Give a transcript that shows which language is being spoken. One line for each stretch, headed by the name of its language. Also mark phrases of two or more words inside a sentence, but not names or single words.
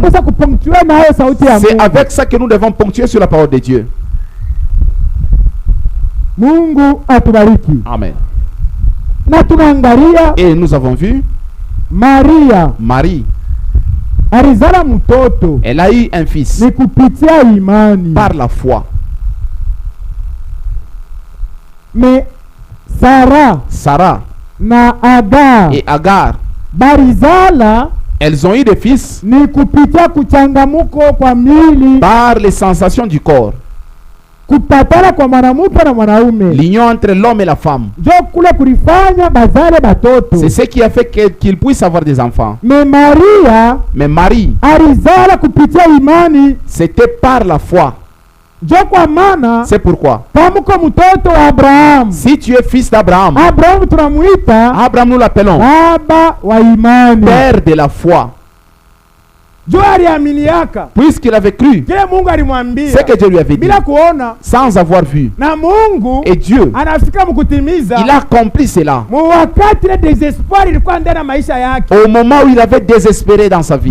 French: C'est avec ça que nous devons ponctuer sur la parole de Dieu. Amen. Et nous avons vu Marie.
Swahili: Alizala mtoto.
French: Elle a eu un fils.
Swahili: Ni kupitia imani.
French: Par la foi. Mais Sarah
Swahili: na Agar
French: et Agar
Swahili: barizala,
French: elles ont eu des fils.
Swahili: Ni kupitia kuchangamuko kwa mili.
French: Par les sensations du corps.
Swahili: Kupatana kwa mwanamume na mwanaume.
French: L'union entre l'homme et la femme.
Swahili: Jo kule kulifanya bazale batoto.
French: C'est ce qui a fait qu'ils puissent avoir des enfants.
Swahili: Mais Marie alizala kupitia imani.
French: C'était par la foi.
Swahili: Jo kwa maana.
French: C'est pourquoi.
Swahili: Kama uko mtoto wa Abraham.
French: Si tu es fils d'Abraham.
Swahili: Abraham tunamuita.
French: Abraham nous l'appelons.
Swahili: Baba wa imani.
French: Père de la foi. Puisqu'il avait cru ce que Dieu lui avait dit sans avoir vu. Et Dieu, il a accompli cela au moment où il avait désespéré dans sa vie.